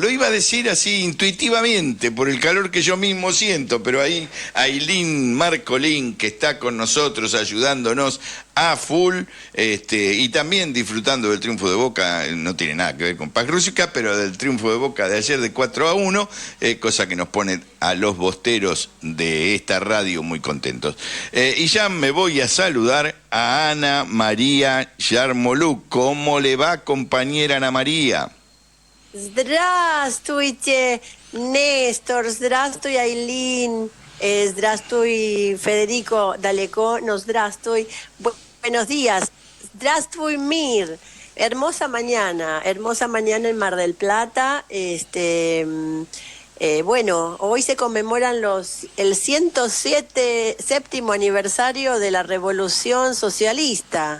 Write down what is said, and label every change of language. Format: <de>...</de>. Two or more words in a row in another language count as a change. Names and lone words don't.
<es>Lo iba a decir así intuitivamente por el calor que yo mismo siento, pero ahí Ailín Marcolín, que está con nosotros ayudándonos a full, y también disfrutando del triunfo de Boca, no tiene nada que ver con Pax Rúsica, pero del triunfo de Boca de ayer de 4-1, cosa que nos pone a los bosteros de esta radio muy contentos. Y ya me voy a saludar a Ana María Yarmolyuk. ¿Cómo le va, compañera Ana María?</es> <ru>Здравствуйте, Нестор, здравствуй, Ailín, здравствуй, Federico Далеко, no здравствуй.</ru> <es>Buenos días, здравствуй, Mir. Hermosa mañana en Mar del Plata. Bueno, hoy se conmemoran el 107º aniversario de la Revolución Socialista.</es>